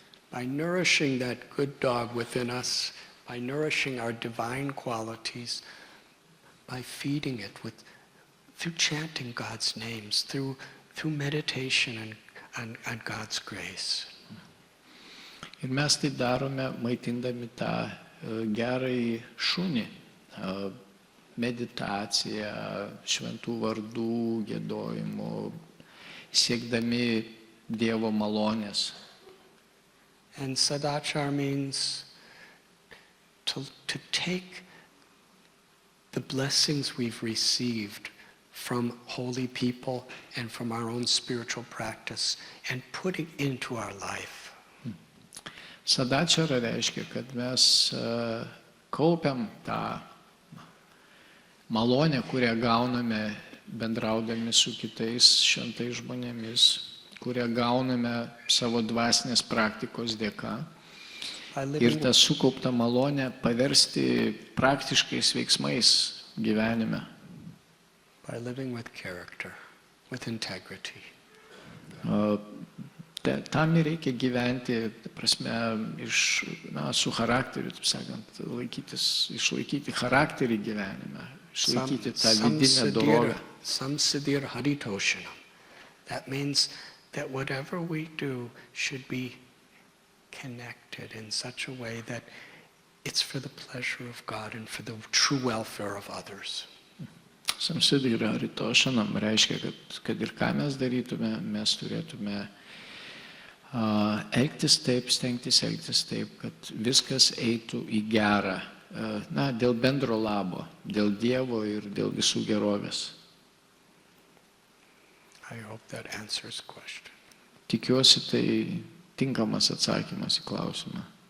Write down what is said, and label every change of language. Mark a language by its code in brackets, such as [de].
[en] By nourishing that good dog within us, by nourishing our divine qualities, by feeding it through chanting God's names, through meditation and God's grace. [lt] Ir mes tai darome maitindami tą gerąjį šunį, meditaciją, šventų vardų giedojimu, siekdami Dievo malonės. [en] And sadachar means to take the blessings we've received from holy people and from our own spiritual practice and put it into our life. [lt] Sadačara reiškia, kad mes kaupiam tą malonę, kurią gauname bendraudami su kitais šventais žmonėmis, kurią gauname savo dvasinės praktikos dėka. Ir tą sukauptą malonę paversti praktiškais veiksmais gyvenime. [en] By living with character, with integrity. [lt] Tam ir reikia gyventi, prasme, su charakteriu, taip sakant, išlaikyti charakterį gyvenime, išlaikyti tą vidinę dorovę. [sa] Samsiddhir haritoshanam. [en] That means that whatever we do should be connected in such a way that it's for the pleasure of God and for the true welfare of others. [sa] Samsiddhir haritoshanam [lt] reiškia, kad ir ką mes darytume, mes turėtume elgtis taip, stengtis elgtis taip, kad viskas eitų į gerą, dėl bendro labo, dėl Dievo ir dėl visų gerovės. [en] I hope that answers the question. [lt] Tikiuosi, tai tinkamas atsakymas į klausimą.